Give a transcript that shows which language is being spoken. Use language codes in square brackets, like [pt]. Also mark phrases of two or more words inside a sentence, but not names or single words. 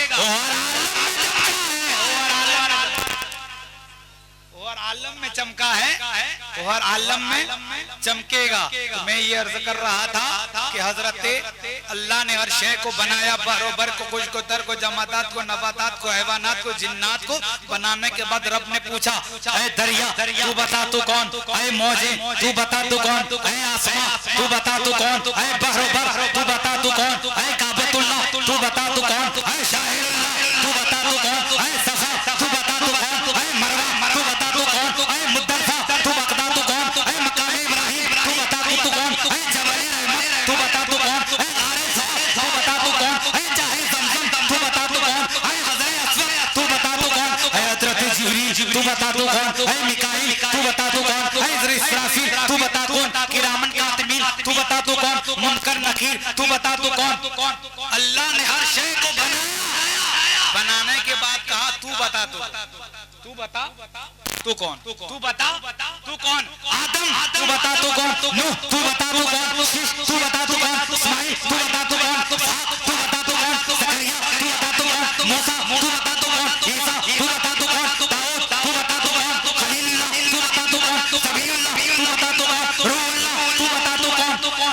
[hi] और आलम में चमका है और आलम में चमकेगा। तो मैं ये अर्ज कर रहा था कि हजरत अल्लाह ने हर शय को बनाया बरोबर को, कुछ को, तर को, जमादात को, नबातात को, हैवानात को, जिन्नात को बनाने के बाद रब ने पूछा, ऐ दरिया तू बता तू कौन, ऐ मौजे तू बता तू कौन, ऐ आसमां तू बता तू कौन, ऐ बहरोबर तू बता तू कौन, ऐ काबतुल्लाह तू बता तू कौन, ऐ शाहिरुल्लाह तू बता तू कौन, ऐ सफा तू बता तू कौन, ऐ मरवा तू बता तू कौन, ऐ मुद्दलफा तू बता तू कौन, ऐ मकाम इब्राहिम तू बता तू कौन, ऐ जबल रहमत तू बता तू कौन, ऐ गारे सौर तू बता तू कौन, ऐ जाहे ज़मज़म तू बता तू कौन, ऐ हज़रे अस्वद तू बता तू कौन, ऐ हज़रत जिब्रील तू बता तू कौन, ऐ मिकाईल तू बता तू कौन, ऐ इस्राफील तू बता कौन, किरामन कातिबीन तू बता तू कौन, मुनकर नकीर तू बता तू कौन। अल्लाह ने हर शय को बनाने के बाद कहा तू बता तू बता तू कौन, तू बता तू कौन, आदम तू बता तू कौन, नूह तू बता तू कौन, शीश तू बता तू कौन, इस्माइल तू बता तू कौन, तू बता तू कौन, ज़करिया तू बता तू कौन, मूसा तू बता तू कौन, ईसा तू बता तू कौन, दाऊद तू बता तू कौन, खलीलुल्लाह तू बता तू कौन, सबीउल्लाह तू बता तू कौन, रूहुल्लाह तू बता तू कौन।